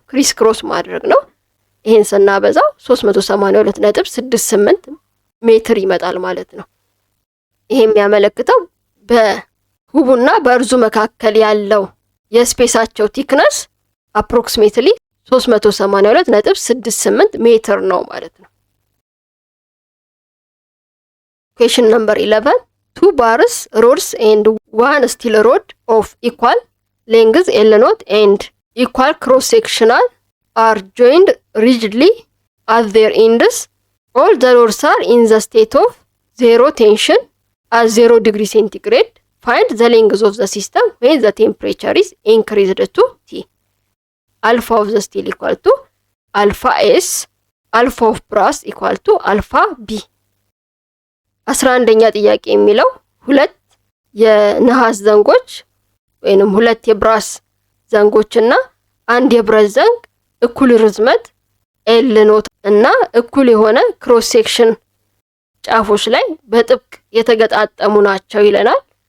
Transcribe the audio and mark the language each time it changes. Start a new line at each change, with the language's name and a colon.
Amharic: ክሪስ ክሮስ ማድረግ ነው። ይሄን ስናበዛው 382.68 ሜትር ይመጣል ማለት ነው። ይሄ የሚያመለክተው በሁቡና በእርዙ መካከል ያለው የስፔሳቸው ቲክነስ አፕሮክሲሜትሊ 382.68 ሜትር ነው ማለት ነው።
English: Question number 11. 2 bars, rods and 1 steel rod of equal length L naught and equal cross sectional are joined rigidly at their ends. All the rods are in the state of zero tension at 0 degree centigrade. Find the length of the system when the temperature is increased to T. Alpha of the steel equal to alpha S, alpha of brass equal to alpha B.
Amharic: 11ኛ ጥያቄ የሚለው ሁለት የነሐስ ዘንጎች ወይንም ሁለት የብራስ ዘንጎችና አንድ የብረት ዘንግ እኩል ርዝመት ኤል ኖት እና እኩል የሆነ ክሮስ ሴክሽን ጫፎች ላይ በጥብቅ የተገጣጠሙ ናቸው ይለናል።